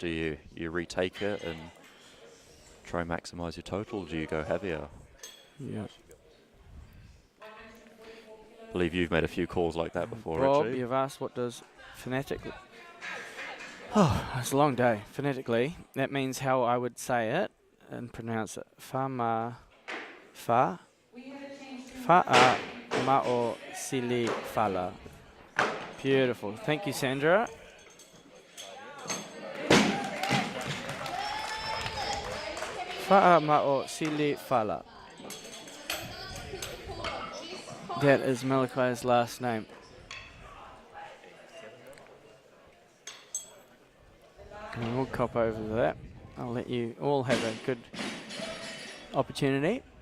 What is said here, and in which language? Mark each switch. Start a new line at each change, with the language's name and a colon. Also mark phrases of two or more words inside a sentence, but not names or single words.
English: Do you retake it and try and maximise your total? Do you go heavier? Yeah. I believe you've made a few calls like that before, Rob, Richie. you've asked what does phonetically... Oh, it's a long day. Phonetically, that means how I would say it and pronounce it. Fa ma o sili fala. Beautiful. Thank you, Sandra. Fa ma o sili fala. That is Malachi's last name. And we'll cop over to that. I'll let you all have a good opportunity.